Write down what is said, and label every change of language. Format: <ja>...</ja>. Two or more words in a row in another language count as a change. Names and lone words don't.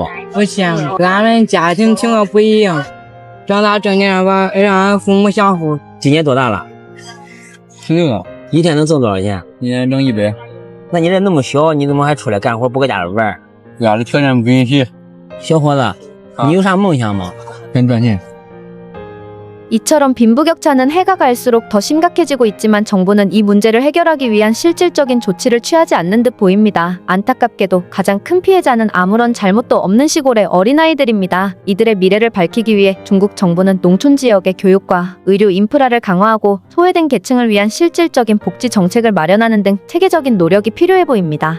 <zh>不羡慕，俺们家庭情况不一样，长大挣点吧，让俺父母享福。今年多大了？16了。一天能挣多少钱？一天挣100。那你这那么小，你怎么还出来干活，不搁家里玩？家里条件不允许。小伙子，你有啥梦想吗？想赚钱。</zh> <ko>이처럼 빈부격차는 해가 갈수록 더 심각해지고 있지만 정부는 이 문제를 해결하기 위한 실질적인 조치를 취하지 않는 듯 보입니다. 안타깝게도 가장 큰 피해자는 아무런 잘못도 없는 시골의 어린아이들입니다. 이들의 미래를 밝히기 위해 중국 정부는 농촌 지역의 교육과 의료 인프라를 강화하고 소외된 계층을 위한 실질적인 복지 정책을 마련하는 등 체계적인 노력이 필요해 보입니다.</ko>